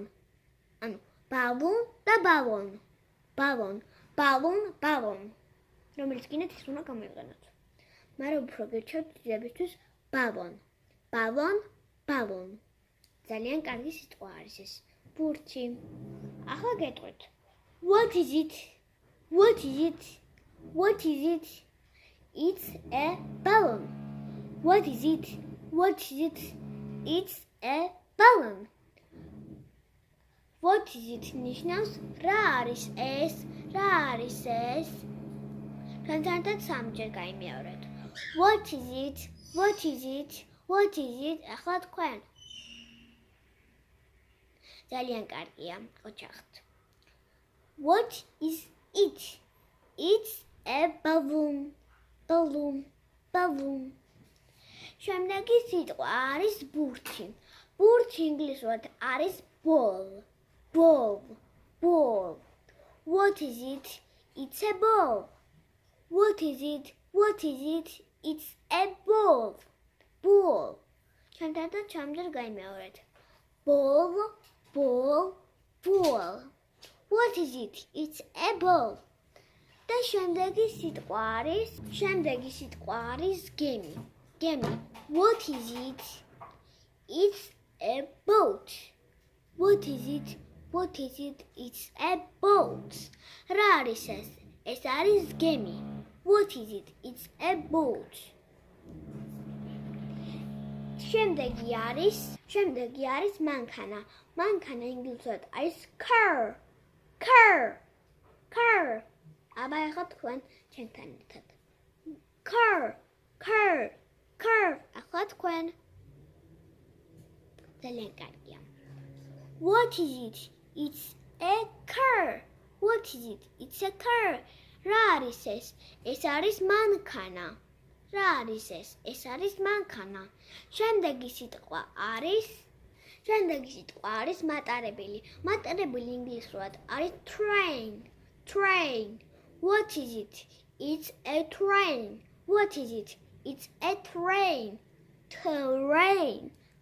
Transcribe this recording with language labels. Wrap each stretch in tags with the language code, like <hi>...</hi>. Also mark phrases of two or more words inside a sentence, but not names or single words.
<ka>ანუ balloon და balloon.</ka> <en>Balloon, balloon, balloon.</en> <ka>რომელიც გინდათ ის უნდა გამოვიყენოთ. მაგრამ უფრო გირჩევთ ძებისთვის balloon.</ka> <en>Balloon, balloon.</en> <ka>ძალიან კარგი სიტყვა არის ეს. ბურთი. ახლა გეტყვით.</ka> <en>What is it? What is it? What is it? It's a balloon. What is it? What is it? It's a balloon. What is it?</en> <ka>ნიშნავს რა არის ეს? რა არის ეს? განსაკუთრებით სამჯერ გაიმეორეთ.</ka> <en>What is it? What is it? What is it?</en> <ka>ახლა თქვენ. ძალიან კარგია, ოჩახთ.</ka> <en>What is it? It's a balloon. Balloon. Balloon.</en> <ka>შემდეგი სიტყვა არის ბურთი. ბურთი ინგლისურად არის</ka> <en>ball. Ball. Ball. What is it? It's a ball. What is it? What is it? It's a ball. Ball.</en> <ka>შემდეგაც ჩამჯერ გაიმეორეთ.</ka> <en>Ball. Ball. Ball. What is it? It's a ball.</en> <ka>და შემდეგი სიტყვა არის გემი.</ka> <en>Gemi. What is it? It's a boat. What is it? What is it? It's a boat.</en> <ka>რა არის ეს? ეს არის გემი.</ka> <en>What is it? It's a boat.</en> <ka>შემდეგი არის მანქანა. მანქანა ინგლისურად არის</ka> <en>car. Car. Car.</en> <ka>აბა ახლა თქვენ ჩემთან ერთად.</ka> <en>Car. Car. Car.</en> <ka>ახლა თქვენ. ძალიან კარგია.</ka> <en>What is it? It's a car. What is it? It's a car.</en> <ka>რა არის ეს? ეს არის მანქანა. რა არის ეს? ეს არის მანქანა. შემდეგი სიტყვა არის მატარებელი. მატარებელი ინგლისურად არის</ka> <en>train. Train. What is it? It's a train. What is it? It's a train. Train.</en>